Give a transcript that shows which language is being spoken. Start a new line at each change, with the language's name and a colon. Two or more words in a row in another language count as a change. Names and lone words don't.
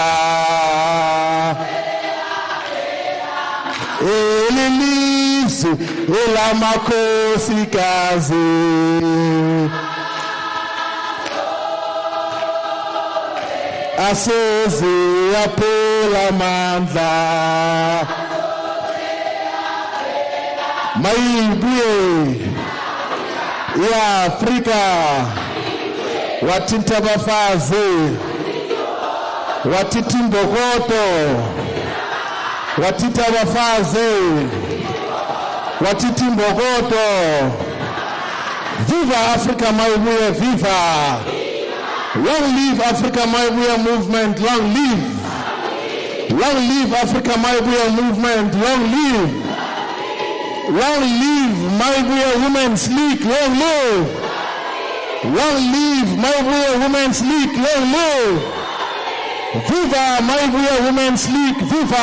Xhosa: Elilizwe elamakosikazi. Aseze apela mandla. Mayibuye.
English: Yeah,
Xhosa: Africa. Wathinta abafazi. Wathinta imbokodo. Wathinta abafazi. Wathinta imbokodo. Viva Africa, Mayibuye, viva.
English: Long live Africa Mayibuye movement, long live. Long live Africa Mayibuye movement, long live. Long live Mayibuye Women's League, long live. Long live Mayibuye Women's League, long live. Viva Mayibuye Women's League, viva.